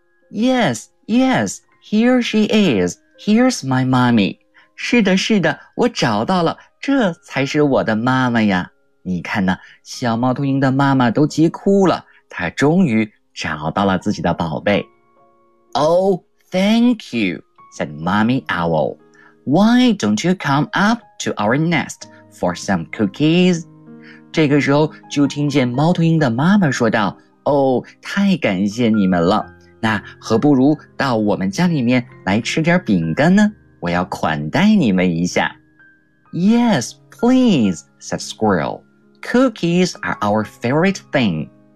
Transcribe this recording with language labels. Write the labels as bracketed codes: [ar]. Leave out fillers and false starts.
[en] Yes, yes, here she is. Here's my mommy. [zh] 是的，是的，我找到了，这才是我的妈妈呀。你看呢，小猫头鹰的妈妈都急哭了，她终于找到了自己的宝贝。 [en] Oh, thank you, said Mommy Owl. Why don't you come up to our nest for some cookies? [zh] 这个时候就听见猫头鹰的妈妈说道，哦，太感谢你们了，那何不如到我们家里面来吃点饼干呢？我要款待你们一下。 [en] Yes, please, said Squirrel. Cookies are our favorite thing.